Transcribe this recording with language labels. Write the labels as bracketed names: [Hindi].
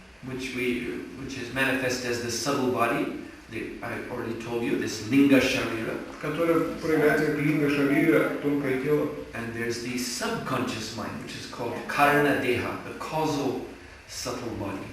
[English] which is manifest as the subtle body. I already told you, this linga sharira. [Russian] который проявляется как линга шарира, тонкое тело. [English] And there's the subconscious mind, which is called karana deha, the causal subtle body.